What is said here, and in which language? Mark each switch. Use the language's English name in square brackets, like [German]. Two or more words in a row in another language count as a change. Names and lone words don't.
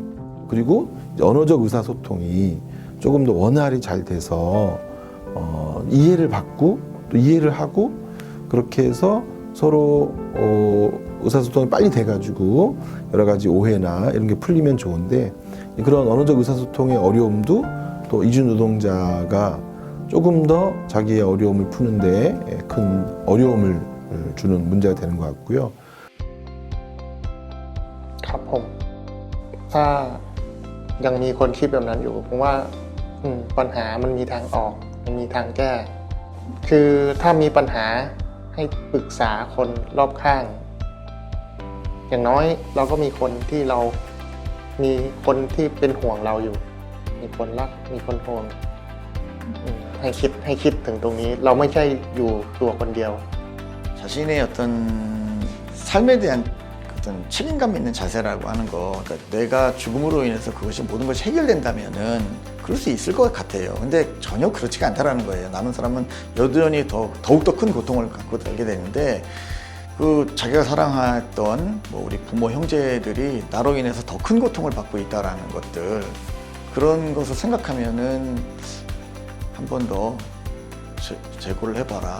[Korean] 그리고 언어적 의사소통이 조금 더 원활히 잘 돼서 이해를 받고 또 이해를 하고 그렇게 해서 서로 의사소통이 빨리 돼가지고 여러 가지 오해나 이런 게 풀리면 좋은데 그런 언어적 의사소통의 어려움도 또 이주 노동자가 조금 더 자기의 어려움을 푸는데 큰 어려움을 주는 문제가 되는 것 같고요. [Thai] ครับผมถ้ายังมีคนคิดแบบนั้นอยู่ผมว่าปัญหามันมีทางออกมันมีทางแก้คือถ้ามีปัญหาให้ปรึกษาคนรอบข้างอย่างน้อยเราก็มีคนที่เรามีคนที่เป็นห่วงเราอยู่มีคนรักมีคนห่วงให้คิดถึงตรงนี้เราไม่ใช่อยู่ตัวคนเดียว [Korean] 자신의 어떤 삶에 대한 어떤 책임감 있는 자세라고 하는 거, 그러니까 내가 죽음으로 인해서 그것이 모든 것이 해결된다면은 그럴 수 있을 것 같아요. 근데 전혀 그렇지가 않다라는 거예요. 남은 사람은 여전히 더욱더 큰 고통을 갖고 살게 되는데 그 자기가 사랑했던 뭐 우리 부모 형제들이 나로 인해서 더 큰 고통을 받고 있다라는 것들 그런 것을 생각하면은 한 번 더 재고를 해봐라.